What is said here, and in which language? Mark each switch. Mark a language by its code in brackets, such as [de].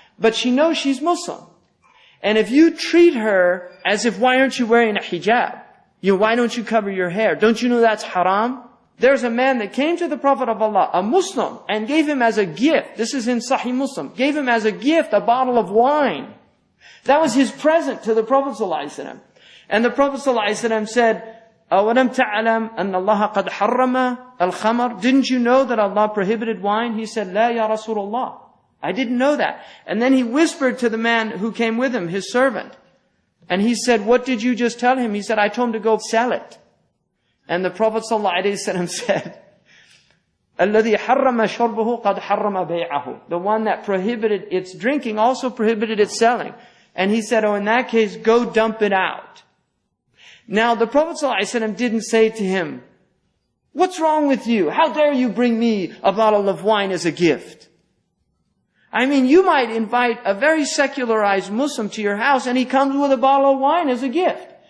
[en] But she knows she's Muslim. And if you treat her as if, why aren't you wearing a hijab? Why don't you cover your hair? Don't you know that's haram? There's a man that came to the Prophet of Allah, a Muslim, and gave him as a gift, this is in Sahih Muslim, gave him as a gift a bottle of wine. That was his present to the Prophet ﷺ. And the Prophet ﷺ said, [ar] أَوَلَمْ تَعْلَمْ أَنَّ اللَّهَ قَدْ حَرَّمَ الْخَمَرِ. [en] Didn't you know that Allah prohibited wine? He said, [ar] لَا يَا رَسُولَ اللَّهِ. [en] I didn't know that. And then he whispered to the man who came with him, his servant. And he said, what did you just tell him? He said, I told him to go sell it. And the Prophet ﷺ said, [ar] الَّذِي حَرَّمَ شُرْبَهُ قَدْ حَرَّمَ بَيْعَهُ. [en] The one that prohibited its drinking also prohibited its selling. And he said, in that case, go dump it out. Now, the Prophet ﷺ didn't say to him, what's wrong with you? How dare you bring me a bottle of wine as a gift? I mean, you might invite a very secularized Muslim to your house and he comes with a bottle of wine as a gift.